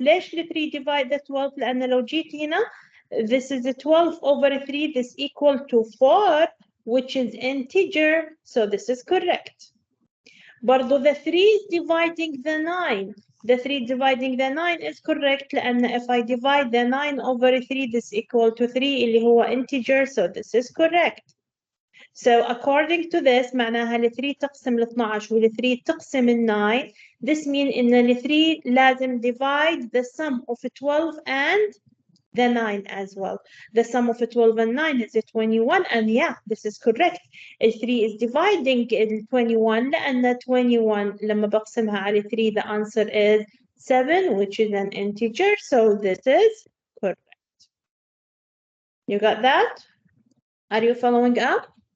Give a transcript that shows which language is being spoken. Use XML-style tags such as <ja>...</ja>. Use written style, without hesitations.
<ar>ليش ال 3</ar> <en>divide the 12؟</en> <ar>لأن لو جيت هنا</ar> <en>this is 12 over 3, this equal to 4, which is integer, so this is correct.</en> <ar>برضو</ar> <en>the 3 is dividing the 9. The 3 dividing the 9 is correct</en> <ar>لأن</ar> <en>if I divide the 9 over 3, this equal to 3</en> <ar>اللي هو</ar> <en>integer, so this is correct. So according to this</en> <ar>معناها ال 3 تقسم ال 12 وال 3 تقسم ال 9.</ar> <en>This means</en> <ar>إن ال 3 لازم</ar> <en>divide the sum of 12 and the 9 as well. The sum of 12 and 9 is 21, and yeah, this is correct. ال 3 is dividing</en> <ar>ال 21 لأن 21 لما بقسمها على 3</ar> <en>the answer is 7, which is an integer, so this is correct. You got that? Are you following up?</en>